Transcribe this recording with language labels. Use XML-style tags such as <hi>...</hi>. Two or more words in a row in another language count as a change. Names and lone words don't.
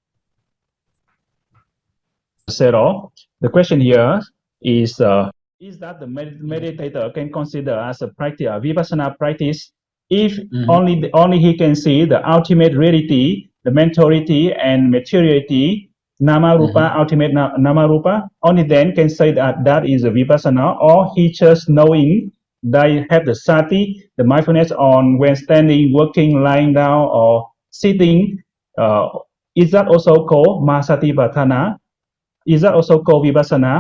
<en>Zero. The question here is that the meditator can consider as a practice, a vipassana practice, if only he can see the ultimate reality, the mentality and materiality,</en> <pi>nama rupa, ultimate nama rupa,</pi> <en>only then can say that is a vipassana, or he just knowing they have the sati, the mindfulness on when standing, working, lying down, or sitting. Is that also called masatipatthana? Is that also called vipassana?</en>